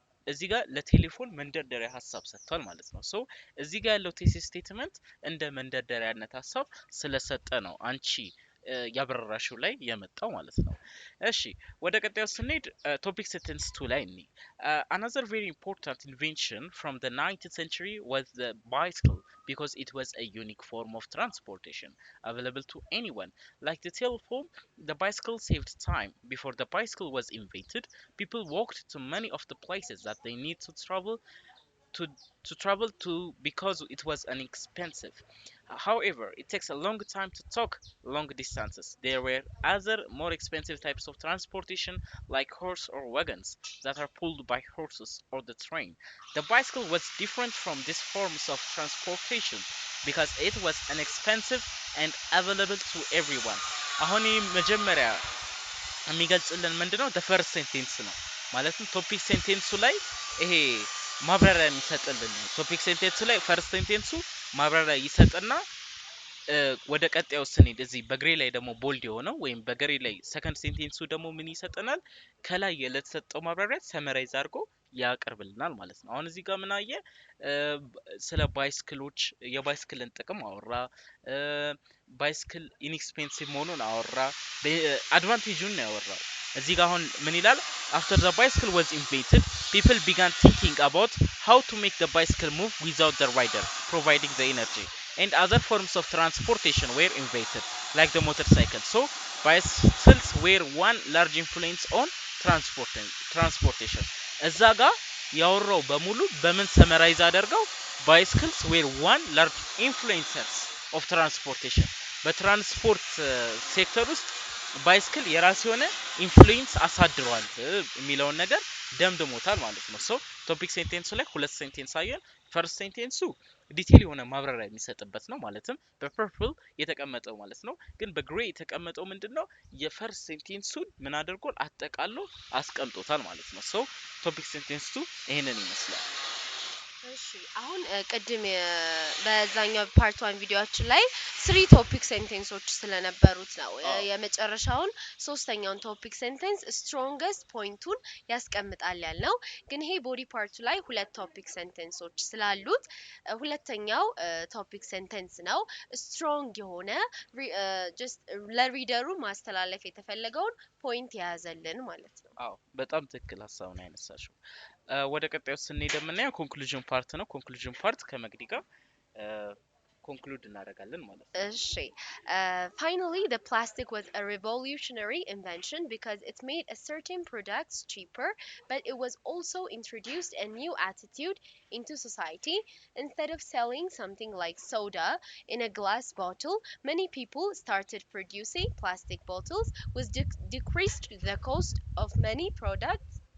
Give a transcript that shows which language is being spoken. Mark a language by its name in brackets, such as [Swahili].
[Amharic] እዚህ ጋር ለቴሌፎን መንደርደሪያ ሀሳብ ሰጥቷል ማለት ነው። ሶ እዚህ ጋር ያለው ቴሲስ ስቴትመንት እንደ መንደርደሪያነት ሀሳብ ስለሰጠ ነው አንቺ ያበረራሽው ላይ የመጣው ማለት ነው። እሺ ወደ ቀጣዩ ስንሄድ ቶፒክ ሴንተንስ 2 ላይ እኒ [English] another very important invention from the 19th century was the bicycle because it was a unique form of transportation available to anyone. Like the telephone, the bicycle saved time. Before the bicycle was invented, people walked to many of the places that they need to travel to because it was inexpensive. However, it takes a long time to talk long distances. There were other more expensive types of transportation like horse or wagons that are pulled by horses or the train. The bicycle was different from these forms of transportation because it was inexpensive and available to everyone. [Amharic] አሁን መጀመሪያ የሚገልጽልን ምንድነው? [English] the first sentence [Amharic] ነው ማለትም ቶፒክ ሴንቴንሱ ላይ ይሄ ማብራሪያ የሚሰጥልን ቶፒክ ሴንቴንሱ ላይ ፈርስት ሴንቴንሱ ማብራሪያ ይሰጥና ወደ ቀጣዩ ስንሄድ እዚህ በግሬ ላይ ደግሞ ቦልድ የሆነው ወይም በግሬ ላይ ሰከንድ ሴንቴንሱ ደግሞ ምን ይሰጠናል? ከላይ ለተሰጠው ማብራሪያ ሰመራይዝ አድርጎ ያቀርብልናል ማለት ነው። አሁን እዚህ ጋር ምን አየ? ስለ ባይስክሎች የባይስክልን ጥቅም አወራ። ባይስክል ኢንኤክስፔንሲቭ መሆኑን አወራ። አድቫንቴጁን ነው ያወራው። እዚህ ጋር አሁን ምን ይላል? [English] after the bicycle was invented, people began thinking about how to make the bicycle move without the rider providing the energy, and other forms of transportation were invented like the motorcycle. So bicycles were one large influence on transportation. [Amharic] እዛ ጋር ያወራው በሙሉ በምን ሰመራይዝ አደርገው? [English] bicycles were one large influencers of transportation. [Amharic] በትራንስፖርት ሴክተር ውስጥ ባይስክል የራስ የሆነ ኢንፍሉዌንስ አሳድሯል የሚለውን ነገር ደምድሞታል ማለት ነው። ሶ ቶፒክ ሴንቴንሱ ላይ ሁለት ሴንቴንስ አየን። ፈርስት ሴንቴንሱ ዲቴል የሆነ ማብራሪያ የሚሰጥበት ነው ማለትም በፐርፕል የተቀመጠው ማለት ነው። ግን በግሬ የተቀመጠው ምንድነው? የፈርስት ሴንቴንሱን ምን አድርጎ አጠቃሎ አስቀምጦታል ማለት ነው። ሶ ቶፒክ ሴንቴንሱ ይሄንን ይመስላል። እሺ አሁን ቅድም በዛኛው ፓርት 1 ቪዲዮአችን ላይ 3 ቶፒክ ሴንቴንሶች ስለነበሩት ነው የመጨረሻውን ሶስተኛውን ቶፒክ ሴንቴንስ ስትሮንገስት ፖይንቱን ያስቀምጣል ያልነው። ግን ይሄ ቦዲ ፓርቱ ላይ ሁለት ቶፒክ ሴንቴንሶች ስላሉት ሁለተኛው ቶፒክ ሴንቴንስ ነው ስትሮንግ የሆነ ጀስት ለሪደሩ ማስተላለፍ የተፈለገውን ፖይንት የያዘልን ማለት ነው። አዎ በጣም ትክክል ሀሳብ ነው ያነሳሽው። ወደ ቀጣዩ ስንሄድ የምናየው ኮንክሉዥን ፓርት ነው። ኮንክሉዥን ፓርት ከመግዲ ጋር ኮንክሉድ እናደርጋለን ማለት ነው። [English] እሺ finally the plastic was a revolutionary invention because it made a certain products cheaper, but it was also introduced a new attitude into society. Instead of selling something like soda in a glass bottle, many people started producing plastic bottles, which decreased the cost of many products.